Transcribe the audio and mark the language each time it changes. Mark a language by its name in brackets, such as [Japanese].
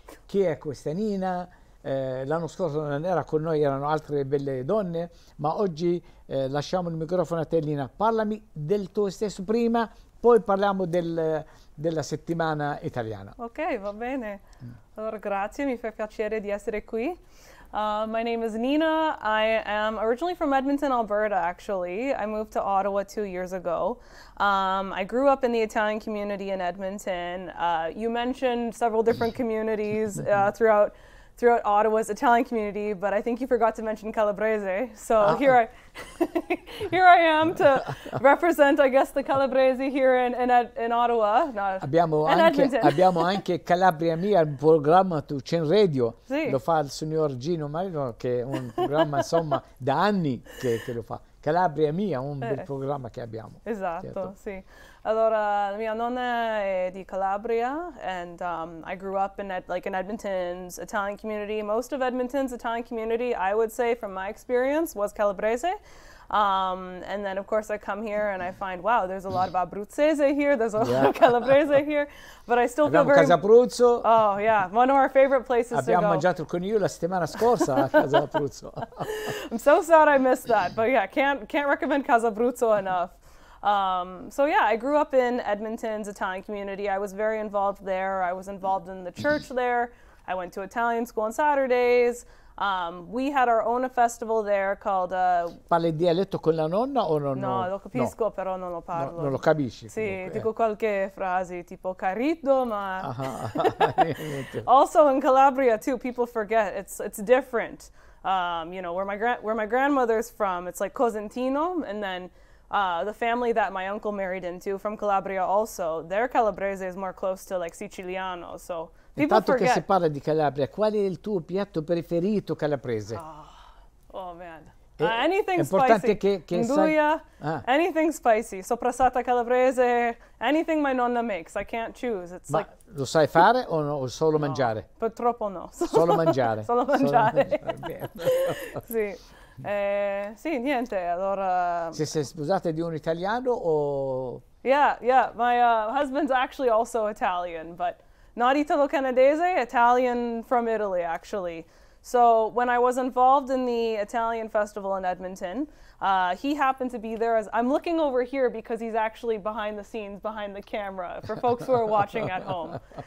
[Italian] Chi è questa Nina? L'anno scorso non era con noi, erano altre belle donne, ma oggi lasciamo il microfono a te Nina. Parlami del tuo stesso prima, poi parliamo della settimana italiana. Ok, va bene. Allora, grazie, mi fa piacere di essere qui. [English] My name is Nina. I am originally from Edmonton, Alberta, actually. I moved to Ottawa 2 years ago. I grew up in the Italian community in Edmonton. You mentioned several different communities throughout Ottawa's Italian community, but I think you forgot to mention Calabrese. So here I am to represent, I guess, the Calabrese here in Ottawa. [Italian] No, abbiamo anche Calabria Mia, il programma tu c'è in radio, sì. Lo fa il signor Gino Marino, che è un programma insomma da anni che lo fa. Calabria Mia, un bel programma che abbiamo. Esatto, certo. Sì. Allora, mia nonna è di Calabria, [English] and I grew up in Edmonton's Italian community. Most of Edmonton's Italian community, I would say, from my experience, was Calabrese. And then, of course, I come here and I find, wow, there's a lot of Abruzzese here, there's a lot of Calabrese here, but I still feel very... Casa Abruzzo. Oh, yeah, one of our favorite places to go. [Italian] Abbiamo mangiato il coniglio la settimana scorsa a Casa Abruzzo. [English] I'm so sad I missed that, but yeah, can't recommend Casa Abruzzo enough. So yeah, I grew up in Edmonton's Italian community. I was very involved there. I was involved in the church there. I went to Italian school on Saturdays. We had our own festival there called... [Italian] Parli il dialetto con la nonna o no? No, lo capisco, no. Però non lo parlo. No, non lo capisci? Sì, dico qualche frase tipo carito, ma... [English] Also in Calabria too, people forget, it's different. You know, where my grandmother's from, it's like Cosentino, and then the family that my uncle married into from Calabria also, their Calabrese is more close to like Siciliano, so people forget. [Italian] Intanto che si parla di Calabria, qual è il tuo piatto preferito calabrese? [English] Oh man, anything spicy. [Italian] Che [English] Nduja, anything spicy, soprassata calabrese, anything my nonna makes, I can't choose. It's like... [Italian] Lo sai fare o solo mangiare? Purtroppo no. Solo mangiare. Solo mangiare. Sì. Sì, niente, allora... Sei sposata di un italiano o... [English] Yeah, my husband's actually also Italian, but not Italo-Canadese, Italian from Italy, actually. So when I was involved in the Italian festival in Edmonton, he happened to be there. I'm looking over here because he's actually behind the scenes, behind the camera, for folks who are watching at home.